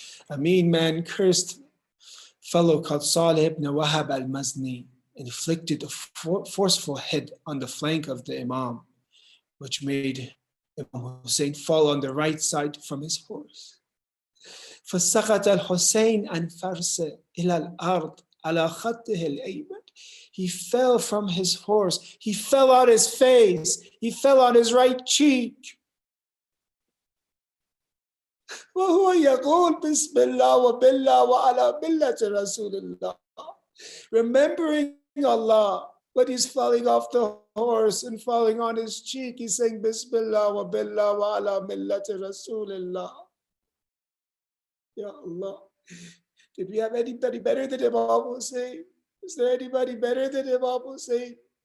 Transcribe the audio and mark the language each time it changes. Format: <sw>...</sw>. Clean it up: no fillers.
<en>A mean man cursed fellow called Salih ibn Wahab al-Mazni, inflicted a forceful hit on the flank of the Imam, which made Imam Hussein fall on the right side from his horse.</en> <ar>فسقط الحسين عن فرسه إلى الأرض على خطه الأيمن.</ar> <en>He fell from his horse. He fell on his face. He fell on his right cheek.</en> <ar>وهو يقول بسم الله وبالله وعلى ملة رسول الله.</ar> <en>Remembering Allah, but he's falling off the horse and falling on his cheek. He's saying Bismillah wa billah wa ala millati Rasulillah. Ya Allah. Did we have anybody better than Imam Hussein? Is there anybody better than Imam Hussein?</en>